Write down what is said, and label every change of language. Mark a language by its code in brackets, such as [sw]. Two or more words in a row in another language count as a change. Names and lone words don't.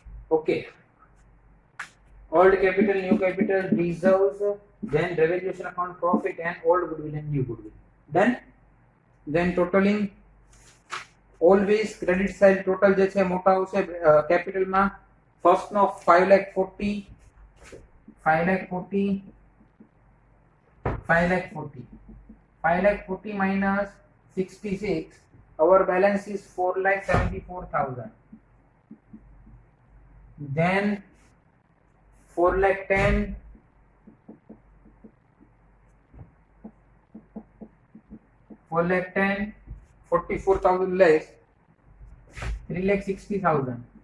[en] Okay. Old capital, new capital, reserves, then revaluation account, profit and old goodwill and new goodwill. Done. Then totaling, always credit side total [gu] જે છે મોટા આવશે [en] capital માં. First નો 5,40,000 minus 66, our balance is 4,74,000. Then 4,10,000, 44,000 less 3,60,000.